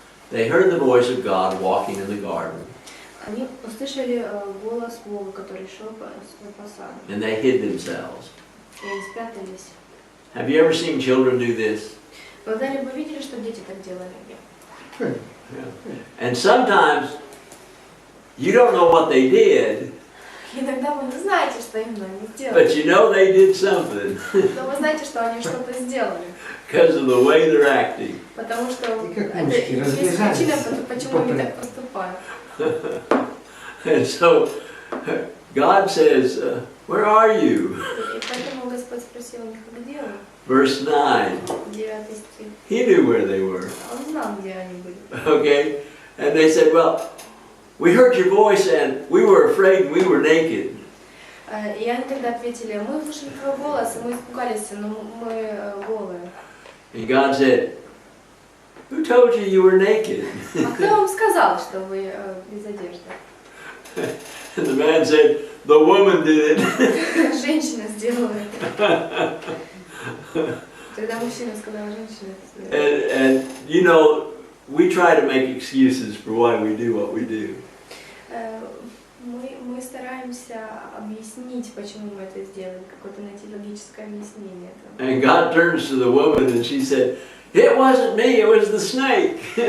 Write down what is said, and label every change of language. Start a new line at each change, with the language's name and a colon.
English: they heard the voice of God walking in the garden,
Russian: Они услышали голос Бога, который шел по саду.
English: and they hid themselves.
Russian: И они спрятались.
English: Have you ever seen children do this?
Russian: Когда-либо видели, что дети так делали?
English: Yeah. And sometimes you don't know what they did,
Russian: Иногда вы не знаете, что именно они сделали.
English: but you know they did something
Russian: Но вы знаете, что они что-то сделали.
English: because of the way they're acting.
Russian: Потому что И как это мышки есть разбежались. причина, почему они так поступают.
English: And so God says, where are you?
Russian: И поэтому Господь спросил у них, где вы?
English: Verse 9.
Russian: 9 стих.
English: He knew where they were.
Russian: Он знал, где они были.
English: Okay? And they said, well, we heard your voice and we were afraid we were naked.
Russian: И они тогда ответили, мы услышали твой голос, и мы испугались, но мы голые.
English: And God said, who told you you were naked?
Russian: А кто вам сказал, что вы без одежды?
English: And the man said, the woman did it.
Russian: Женщина сделала это. Тогда мужчина сказал, женщина это сделала.
English: And you know, we try to make excuses for why we do what we do.
Russian: Мы стараемся объяснить, почему мы это сделали, какое-то найти логическое объяснение.
English: And God turns to the woman and she said, it wasn't me, it was the snake.